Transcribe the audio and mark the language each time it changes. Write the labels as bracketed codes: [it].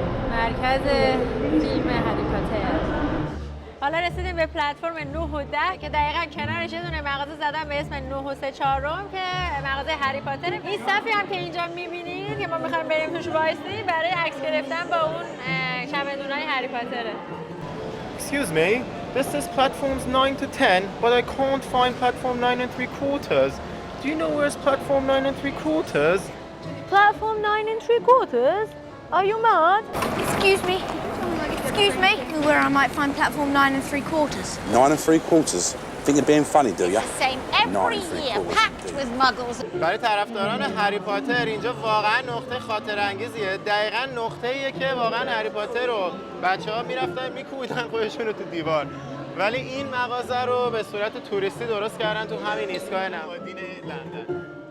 [fa] مرکز فیلم هری پاتر. حالا رسیدیم به پلتفرم 9 و 10 که دقیقاً کنارش یه دونه مغازه زدن به اسم 9 و 3/4 که مغازه هری پاتر. این صفی هم که اینجا می‌بینید که ما می‌خوایم بریم توش وایسیم برای عکس گرفتن با اون چمدونای هری پاتره. [en] Excuse me, this is platforms 9 to 10, but I can't find platform 9 3/4. Do you know where's platform 9 3/4? Platform 9 3/4? Are you mad? Excuse me, where I might find platform 9 3/4. 9 3/4. Think you're being funny, do you? Same every year, packed with muggles. [fa] برای طرفداران هری پاتر اینجا واقعا نقطه خاطر انگیزیه. دقیقاً نقطه‌ایه که واقعا هری پاتر رو بچه‌ها میرفتن میکوبیدن خودشون رو تو دیوار. ولی این مغازه رو به صورت توریستی درست کردن تو همین ایستگاه نمادین لندن.